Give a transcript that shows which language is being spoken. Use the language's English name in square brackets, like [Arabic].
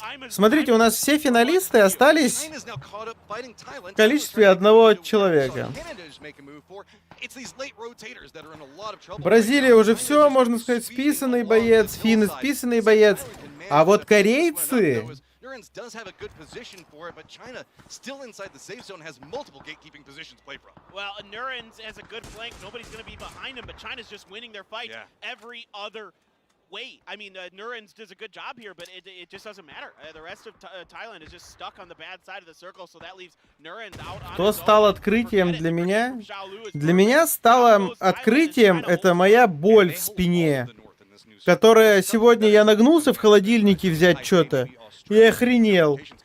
[Russian] Смотрите, у нас все финалисты остались в количестве одного человека. Бразилия уже все, можно сказать, списанный боец. Финны списанный боец. А вот корейцы... [English] does have a good position for it, but China still inside the safe zone has multiple gatekeeping positions to play from. Well, Nuren's has a good flank. Nobody's going to be behind him, but China's just winning their fight every other way. I mean, Nuren's does a good job here, but it just doesn't matter. The rest of Thailand is just stuck on the bad side of the circle, so that leaves Nuren's out on. [Russian] Что стало открытием для меня? Для меня стало открытием это моя боль в спине, которая сегодня я нагнулся в холодильнике взять что-то. Я охренел.